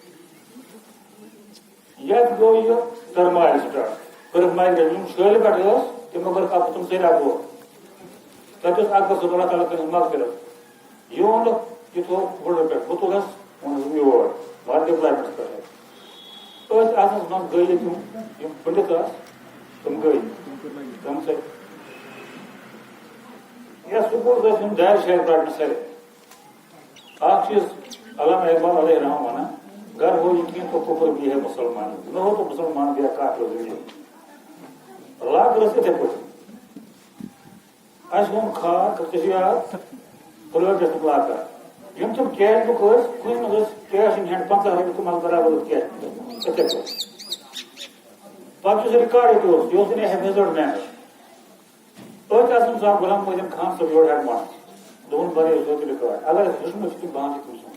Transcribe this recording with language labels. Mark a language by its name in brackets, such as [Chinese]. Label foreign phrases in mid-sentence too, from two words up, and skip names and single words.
[Kashmiri] یتھ گوٚو یہِ ترمالہِ سٹاٹ کٔرٕکھ مایگریٹ یِم شٲلہِ پٮ۪ٹھ ٲس تِمو کٔرٕکھ تِم سٲری اَپور تَتہِ اوس اکبر صٲب اللہ تعالیٰ کٔرِنۍ مغفرت یہِ اوٚنُکھ یہِ تھوٚو بُڈٕ پٮ۪ٹھ بہٕ تُلس اوٚنُس بہٕ یور بار ڈِپلایمٮ۪نٹس پٮ۪ٹھ ٲسۍ آسنس منٛز گٔے یِم پٔنڈِت ٲسۍ تِم گٔے تِم سۭتۍ یتھ سکوٗل ٲسۍ یِم دارِ شارِ پرٛاٹنہِ سارے اکھ چیٖز علامہ اقبال علیہ رحم ونان [Urdu] گر ہو یقین تو کفر بھی ہے مسلمان نہ ہو تو مسلمان بھی ہے کافر بھی ہے [Kashmiri] لاگ ٲس یِتھے پٲٹھۍ اَسہِ اوٚن کھاد تشریات پُلوٲمِس لاگان یِم تِم کیش بُک ٲسۍ کُنہِ منٛز ٲسۍ [English] cash in hand [Kashmiri] 50 رۄپیہِ تِم برابر اوس کیش یِتھے پٲٹھۍ پتہٕ یُس رِکاڈ اوس یہِ اوس نہٕ حفظ مین ٲسۍ آسان صاحب غلام محدیٖن خان صٲب یور [English] head master [Kashmiri] دوٚپُن بنٲیِو توتہِ رِکاڈ اگر اَسہِ ہیوٚچھمُت چھُ تِم بانہٕ تہِ